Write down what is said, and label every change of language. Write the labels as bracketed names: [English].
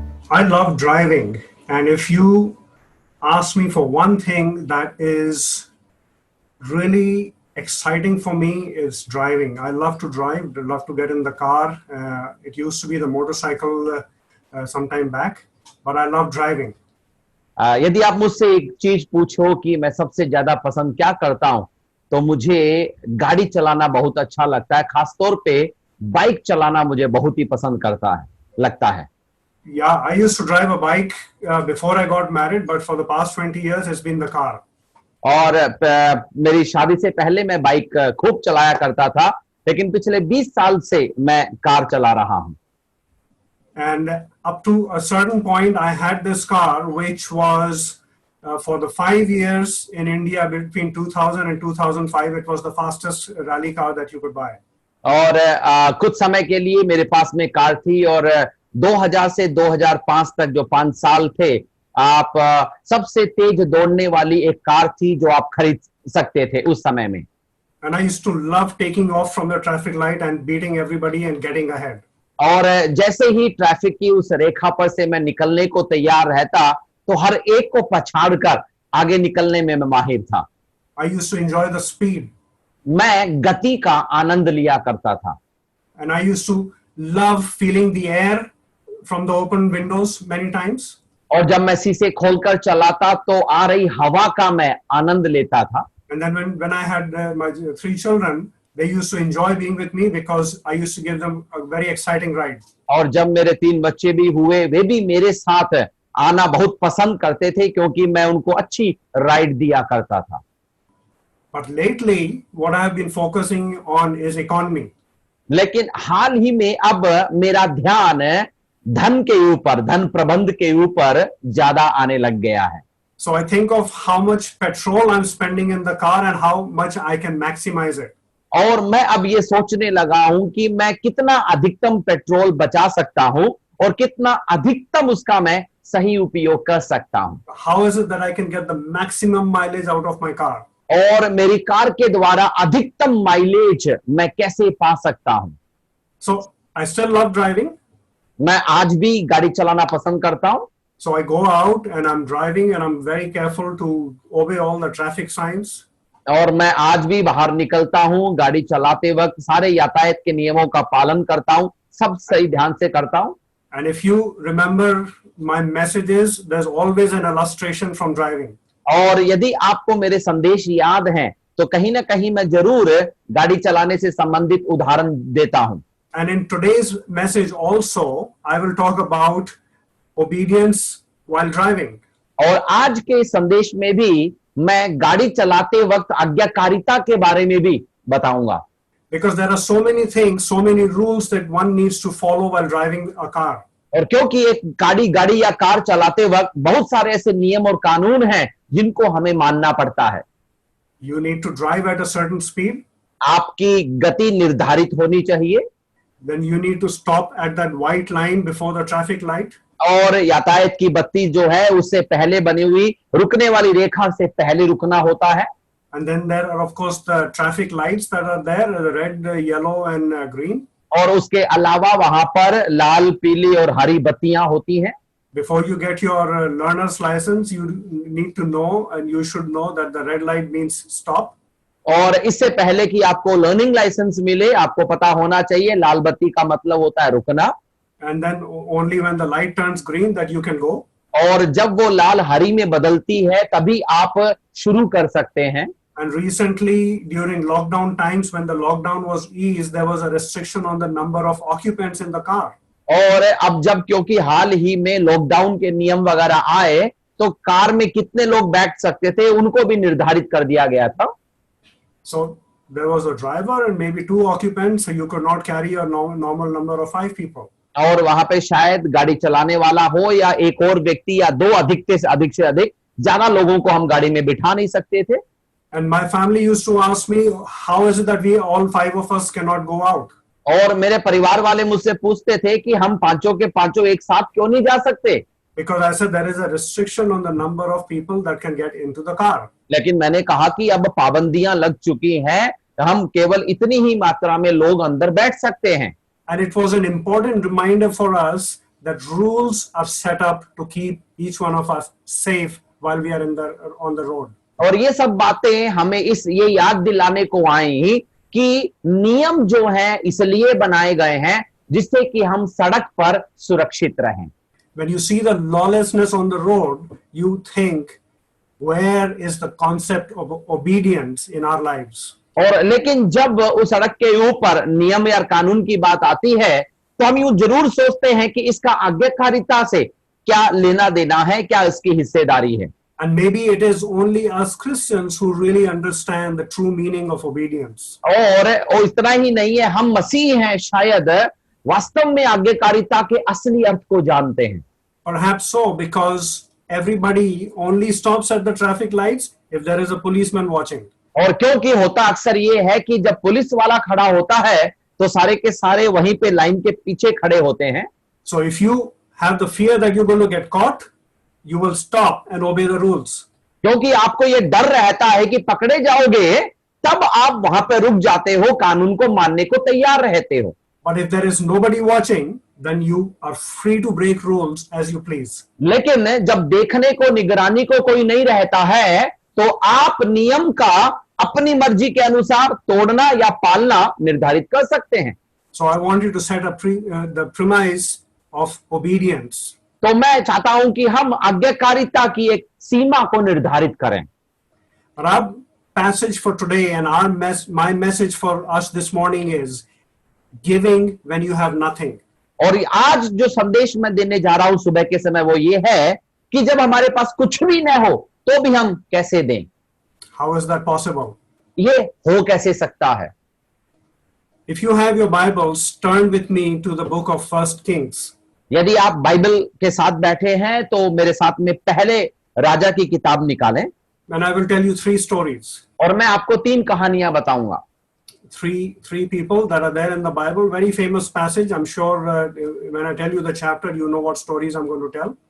[English] I love driving, and if you ask me for one thing that is really exciting for me, is driving. I love to drive. I love to get in the car. It used to be the motorcycle some time back, but I love driving. [Hindi] यदि आप मुझसे एक चीज पूछो कि मैं सबसे ज्यादा पसंद क्या करता हूं, तो मुझे गाड़ी चलाना बहुत अच्छा लगता है। खासतौर पे बाइक चलाना मुझे बहुत ही पसंद लगता है। [English] Yeah, I used to drive a bike before I got married, but for the past 20 years, it's been the car. [Hindi] और मेरी शादी से पहले मैं बाइक खूब चलाया करता था, लेकिन पिछले 20 साल से मैं कार चला रहा हूं। [English] And up to a certain point, I had this car, which was for the 5 years in India between 2000 and 2005, it was the fastest rally car that you could buy. [Hindi] और कुछ समय के लिए मेरे पास में कार थी, और 2000 से 2005 तक जो 5 साल थे, आप सबसे तेज दौड़ने वाली एक कार थी जो आप खरीद सकते थे उस समय में। [English] And I used to love taking off from the traffic light and beating everybody and getting ahead. [Hindi] और जैसे ही ट्रैफिक की उस रेखा पर से मैं निकलने को तैयार रहता, तो हर एक को पछाड़कर आगे निकलने में मैं माहिर था। [English] I used to enjoy the speed. [Hindi] मैं गति का आनंद लिया करता था। [English] And I used to love feeling the air from the open windows many times. [Hindi] और जब मैं शीशे खोलकर चलाता तो आ रही हवा का मैं आनंद लेता था। [English] And then when I had my 3 children, they used to enjoy being with me because I used to give them a very exciting ride. [Hindi] और जब मेरे 3 बच्चे भी हुए, वे भी मेरे साथ आना बहुत पसंद करते थे, क्योंकि मैं उनको अच्छी राइड दिया करता था। [English] But lately, what I have been focusing on is economy. [Hindi] लेकिन हाल ही में अब मेरा ध्यान धन के ऊपर, धन प्रबंध के ऊपर ज्यादा आने लग गया है। [English] So I think of how much petrol I'm spending in the car and how much I can maximize it. [Hindi] और मैं अब ये सोचने लगा हूं कि मैं कितना अधिकतम पेट्रोल बचा सकता हूं और कितना अधिकतम उसका मैं सही उपयोग कर सकता हूं। [English] How is it that I can get the maximum mileage out of my car? [Hindi] और मेरी कार के द्वारा अधिकतम माइलेज मैं कैसे पा सकता हूं। [English] So I still love driving. [Hindi] मैं आज भी गाड़ी चलाना पसंद करता हूं। [English] So I go out and I'm driving and I'm very careful to obey all the traffic signs. [Hindi] और मैं आज भी बाहर निकलता हूं, गाड़ी चलाते वक्त सारे यातायात के नियमों का पालन करता हूं, सब सही ध्यान से करता हूं। [English] And if you remember my messages, there's always an illustration from driving. [Hindi] और यदि आपको मेरे संदेश याद हैं, तो कहीं ना कहीं मैं जरूर गाड़ी चलाने से संबंधित उदाहरण देता हूं। [English] And in today's message also, I will talk about obedience while driving. [Hindi] और आज के संदेश में भी मैं गाड़ी चलाते वक्त आज्ञाकारिता के बारे में भी बताऊंगा। [English] Because there are so many things, so many rules that one needs to follow while driving a car. [Hindi] और क्योंकि एक गाड़ी या कार चलाते वक्त बहुत सारे ऐसे नियम और कानून हैं जिनको हमें मानना पड़ता है। [English] You need to drive at a certain speed. [Hindi] आपकी गति निर्धारित होनी चाहिए। [English] Then you need to stop at that white line before the traffic light. [Hindi] और यातायात की बत्ती जो है उससे पहले बनी हुई रुकने वाली रेखा से पहले रुकना होता है। [English] And then there are of course the traffic lights that are there, the red, yellow and green. [Hindi] और उसके अलावा वहां पर लाल, पीली और हरी बत्तियां होती हैं। [English] Before you get your learner's license, you need to know and you should know that the red light means stop. [Hindi] और इससे पहले कि आपको लर्निंग लाइसेंस मिले, आपको पता होना चाहिए लाल बत्ती का मतलब होता है रुकना। [English] And then only when the light turns green that you can go. [Hindi] और जब वो लाल हरी में बदलती है तभी आप शुरू कर सकते हैं। [English] And recently during lockdown times, when the lockdown was eased, there was a restriction on the number of occupants in the car. [Hindi] और अब जब क्योंकि हाल ही में लॉकडाउन के नियम वगैरह आए, तो कार में कितने लोग बैठ सकते थे उनको भी निर्धारित कर दिया गया था। [English] So there was a driver and maybe 2 occupants, so you could not carry a normal number of 5 people. [Hindi] और वहां पे शायद गाड़ी चलाने वाला हो या एक और व्यक्ति या 2 अधिक से अधिक ज्यादा लोगों को हम गाड़ी में बिठा नहीं सकते थे। [English] And my family used to ask me, how is it that we all 5 of us cannot go out? [Hindi] और मेरे परिवार वाले मुझसे पूछते थे कि हम पांचों के पांचों एक साथ क्यों नहीं जा सकते। [English] Because I said there is a restriction on the number of people that can get into the car. [Hindi] लेकिन मैंने कहा कि अब पाबंदियां लग चुकी हैं, हम केवल इतनी ही मात्रा में लोग अंदर बैठ सकते हैं। [English] And it was an important reminder for us that rules are set up to keep each one of us safe while we are on the road. [Hindi] और ये सब बातें हमें ये याद दिलाने को आई कि नियम जो है इसलिए बनाए गए हैं जिससे कि हम सड़क पर सुरक्षित रहें। [English] When you see the lawlessness on the road, you think, where is the concept of obedience in our lives? [Hindi] और लेकिन जब उस सड़क के ऊपर नियम या कानून की बात आती है तो हम यूं जरूर सोचते हैं कि इसका आज्ञाकारिता से क्या लेना देना है, क्या इसकी हिस्सेदारी है। [English] And maybe it is only us Christians who really understand the true meaning of obedience. [Hindi] और इतना ही नहीं है, हम मसीह हैं, शायद वास्तव में आज्ञाकारिता के असली अर्थ को जानते हैं। [English] Perhaps so, because everybody only stops at the traffic lights if there is a policeman watching. [Hindi] और क्योंकि होता अक्सर ये है कि जब पुलिस वाला खड़ा होता है तो सारे के सारे वहीं पे लाइन के पीछे खड़े होते हैं। [English] So if you have the fear that you're going to get caught, you will stop and obey the rules. [Hindi] क्योंकि आपको ये डर रहता है कि पकड़े जाओगे, तब आप वहां पे रुक जाते हो, कानून को मानने को तैयार रहते हो। [English] But if there is nobody watching, then you are free to break rules as you please. [Hindi] लेकिन जब देखने को, निगरानी को कोई नहीं रहता है तो आप नियम का अपनी मर्जी के अनुसार तोड़ना या पालना निर्धारित कर सकते हैं। [English] So I want you to set up the premise of obedience. [Hindi] तो मैं चाहता हूं कि हम आज्ञाकारिता की एक सीमा को निर्धारित करें। [English] Our passage for today and my message for us this morning is giving when you have nothing. [Hindi] और आज जो संदेश मैं देने जा रहा हूं सुबह के समय वो ये है कि जब हमारे पास कुछ भी न हो तो भी हम कैसे दें। [English] How is that possible? [Hindi] ये हो कैसे सकता है? [English] If you have your Bibles, turn with me to the book of 1 Kings. [Hindi] यदि आप बाइबल के साथ बैठे हैं तो मेरे साथ में पहले राजा की किताब निकालें। [English] And I will tell you 3 stories. [Hindi] और मैं आपको 3 कहानियां बताऊंगा। [English] Three people that are there in the Bible. Very famous passage. I'm sure when I tell you the chapter, you know what stories I'm going to tell.